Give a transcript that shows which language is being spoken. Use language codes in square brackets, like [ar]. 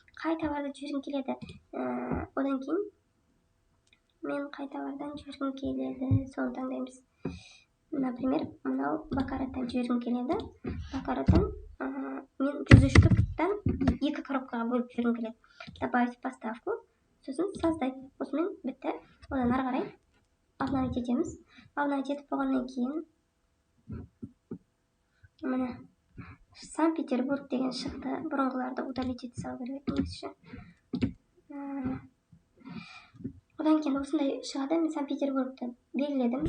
[kk] Қай товарды жібергім келеді? Одан кейін мен қай товардан жібергім келеді, соны таңдаймыз. [ru] Например, [kk] мынау Бакараттан жібергім келеді. Бакараттан мен 103-тан 2 коробкаға бөліп жібергім келеді. [ru] Добавить поставку, [kk] сосын [ru] создать. [kk] Осымен бітті. Одан ары қарай обновить етеміз. Обновить етіп болғаннан кейін міне Санкт-Петербург деген шықты. Бұрынғыларды удалить ете салу керек негізі. Одан кейін осындай шығады. Мен Санкт-Петербургті белгіледім.